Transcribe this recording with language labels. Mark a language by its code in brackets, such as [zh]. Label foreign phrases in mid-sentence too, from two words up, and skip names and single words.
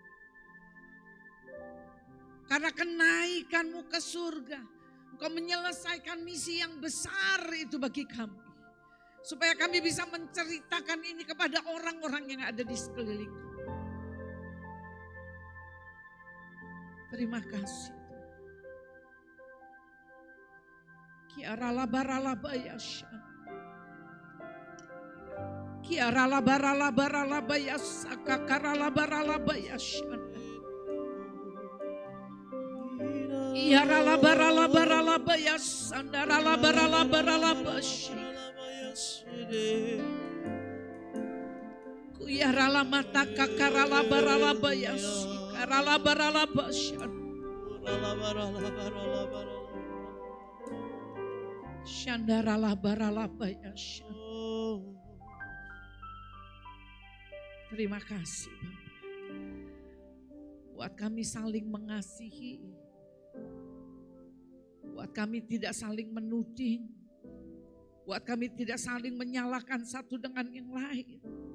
[id] Karena kenaikanmu ke surga, Engkau menyelesaikan misi yang besar itu bagi kami. Supaya kami bisa menceritakan ini kepada orang-orang yang ada di sekeliling kami. Terima kasih. Kiaralabaralabayashan. Kiaralabaralabaralabayasakakaralabaralabayashan. Iaralabaralabaralabayasan. Daralabaralabaralabayasan. Kuyarala mata kakarala barala bayas, karala barala basyan, shandarala barala bayas. Terima kasih Bapak. Buat kami saling mengasihi, buat kami tidak saling menuding. Buat kami tidak saling menyalahkan satu dengan yang lain.